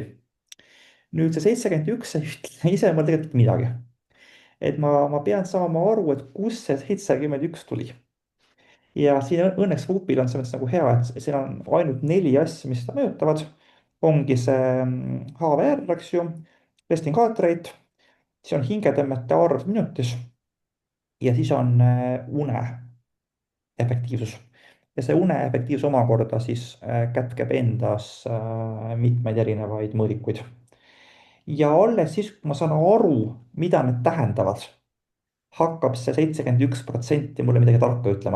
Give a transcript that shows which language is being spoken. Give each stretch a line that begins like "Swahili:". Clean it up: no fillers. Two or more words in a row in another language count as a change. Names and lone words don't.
Estonian: nüüd see 71 ei ütle ise mulle tegelikult midagi. et ma pean saama aru, et kust see 71 tuli. ja siin õnneks Whoopil on selles mõttes nagu hea, et siin on ainult 4 asja, mis seda mõjutavad. ongi see HVR, eks ju,
English: resting heart rate,
Estonian: siis on hingetõmmete arv minutis ja siis on une efektiivsus. ja see une efektiivsus omakorda siis kätkeb endas mitmeid erinevaid mõõdikuid. ja alles siis, kui ma saan aru, mida need tähendavad, hakkab see 71% mulle midagi tarka ütlema.